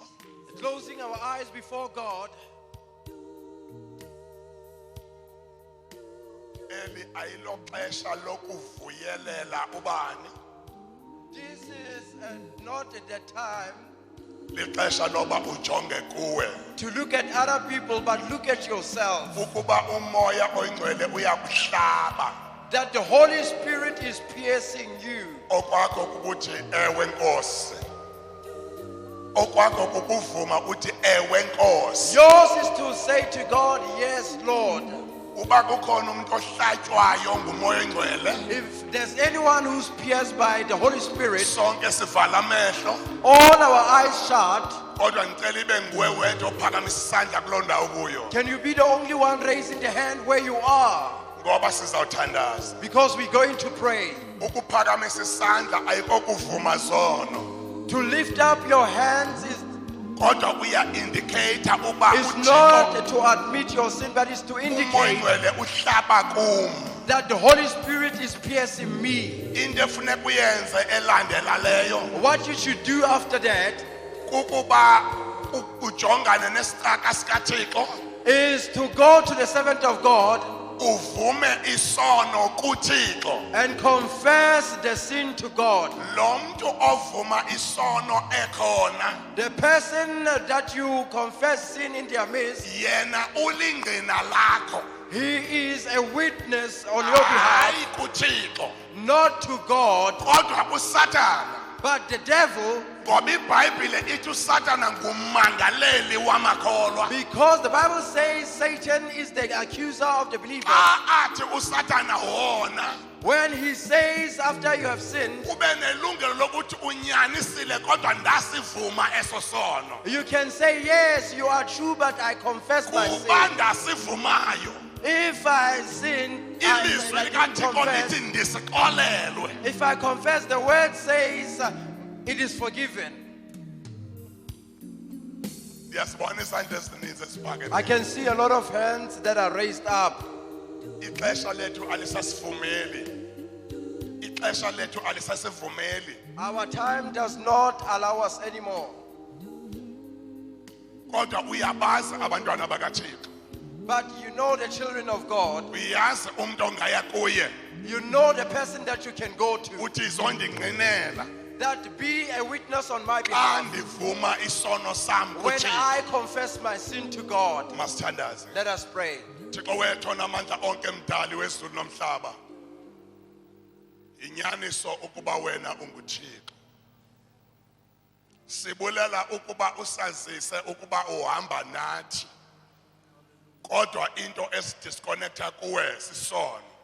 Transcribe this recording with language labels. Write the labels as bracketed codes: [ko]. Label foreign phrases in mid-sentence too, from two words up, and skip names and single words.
[en] Closing our eyes before God. [xh] Eli ayilo xesha lokuvuyelela ubani. [en] This is not the time [xh] Lixesha loba ujonge kuwe. [en] to look at other people, but look at yourself. [xh] Ukuba umoya oyingcwele uyakuhlaba. [en] That the Holy Spirit is piercing you. [xh] Okwakho kukuthi ewe Nkosi. Okwakho kukuvuma uthi ewe Nkosi. [en] Yours is to say to God, yes, Lord. [xh] Uba kukhona umuntu ohlatywayo ngumoya oyingcwele, [en] If there's anyone who's pierced by the Holy Spirit, [xh] sonke sivala amehlo, [en] all our eyes shut. [xh] kodwa ngicela ibe nguwe wedwa ophakamisa isandla kuloo ndawo kuyo, [en] Can you be the only one raising the hand where you are? [xh] ngoba sizawuthandaza. [en] Because we're going to pray. [xh] Ukuphakamisa isandla ayikokuvuma zono, [en] To lift up your hands is [xh] kodwa uya-indicate uba [en] not [xh] uThixo [en] to admit your sin, but is to [xh] umoya [en] indicate [xh] oyingcwele uhlaba kum. [en] that the Holy Spirit is piercing me. [xh] Into efuneka uyenze elandela leyo [en] What you should do after that [xh] kukuba ujongane nesicaka sikaThixo, [en] is to go to the servant of God [xh] uvume isono kuThixo. [en] and confess the sin to God. [xh] Lo mntu ovuma isono ekhona, [en] The person that you confess sin in their midst, [xh] yena ulingqina lakho, [en] he is a witness on your behalf, [xh] hayi kuThixo, [en] not to God, [xh] kodwa uSathana. [en] but the devil, [xh] Ngoba iBhayibhile ithi uSathana ngumangaleli wamakholwa. [en] because the Bible says Satan is the accuser of the believer. [xh] Xa athi uSathana wona, [en] When he says after you have sinned, [xh] ube nelungelo lokuthi unyanisile kodwa ndasivuma eso sono. [en] you can say, yes, you are true, but I confess my sin. [xh] Kuba ndasivumayo, [en] If I sin, [xh] ilizwi [en] I [xh] likaThixo [en] confess. [xh] lithi ndisiqolelwe. [en] If I confess, the word says it is forgiven. [xh] Ndiyasibona isandla esininzi esiphakeme. [en] I can see a lot of hands that are raised up. [xh] Ixesha lethu alisasivumeli. Ixesha lethu alisasivumeli. [en] Our time does not allow us anymore. [xh] Kodwa uyabazi abantwana bakaThixo. [en] But you know the children of God. [xh] Uyazi umuntu ongaya kuye [en] You know the person that you can go to. [xh] uthi izondingqinela. [en] that be a witness on my behalf. [xh] Andivuma isono sam [en] When [xh] kuThixo. [en] I confess my sin to God, [xh] Masithandaze. [en] let us pray. [xh] Thixo wethu onamandla onke mdali wezulu nomhlaba. Inyaniso ukuba wena unguThixo. Sibulela ukuba usazise ukuba uhamba nathi. Kodwa into esidisconnecta kuwe sisono.